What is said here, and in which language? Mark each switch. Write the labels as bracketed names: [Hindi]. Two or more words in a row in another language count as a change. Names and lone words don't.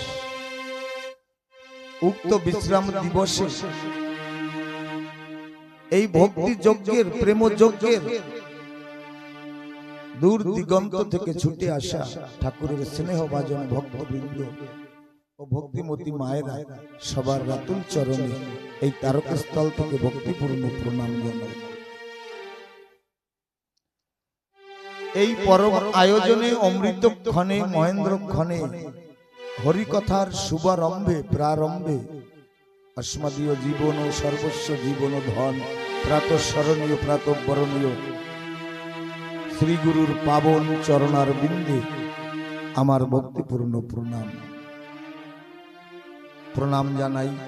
[Bangla] উক্ত বিশ্রাম দিবসে এই ভক্তি যজ্ঞের প্রেম যজ্ঞের দূর দিগন্ত থেকে ছুটে আসা ঠাকুরের স্নেহভাজন ভক্তবৃন্দ ও ভক্তিমতী মায়েরা সবার রাতুল চরণে এই তারকস্থল থেকে ভক্তিপূর্ণ প্রণাম জানাই। এই পরম আয়োজনে অমৃত ক্ষণে মহেন্দ্র ক্ষণে হরিকথার শুভারম্ভে প্রারম্ভে অস্মদীয় জীবন সর্বস্ব জীবন ধন প্রাতস্মরণীয় প্রাতঃবরণীয় শ্রী গুরুর পাবন চরণার বিন্দে আমার ভক্তিপূর্ণ প্রণাম প্রণাম জানাই।